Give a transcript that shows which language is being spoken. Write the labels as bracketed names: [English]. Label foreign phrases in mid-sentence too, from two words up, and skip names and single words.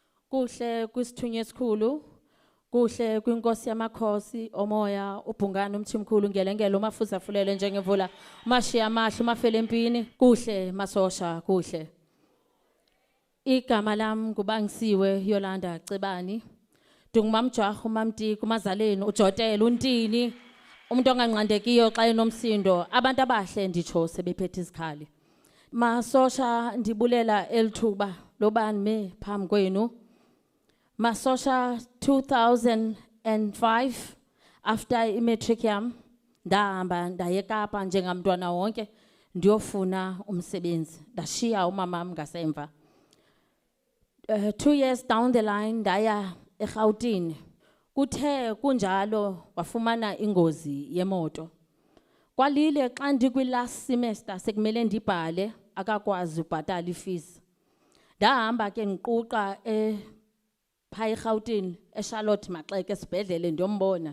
[Xhosa] Kuhle kwisithunywa esikhulu, kuhle kwinkosi yamakhosi, omoya, ubhungane umthimkhulu ngelengelo umafuza afulele njengemvula, umashiya amahle umafele empini, kuhle masosha, kuhle. Igama lami ngubangisiwe Yolanda Cebani. Dungumamjahu mamti kumazaleni uJotela uNtini, umuntu onganqandekiyo xa enomsindo, abantu abahle nditsho sebephethe izikhali. Masosha ndibulela elithuba lobani me phambi kwenu. Masosha 2005 after imatric yam ndahamba ndaye eKapa njengamntwana wonke ndiyofuna umsebenzi, ndashiya umamam ngasemva. [English] 2 years down the line [Xhosa] ndaya eRhawutini. Kuthe kunjalo wafumana ingozi yemoto. Kwalile xa ndikwi- [English] last semester [Xhosa] sekumele ndibhale akakwazi ubhatala ifees. Ndahamba ke ngiquqa phaa eRhawutini eCharlotte Maxeke esibhedlele ndiyombona.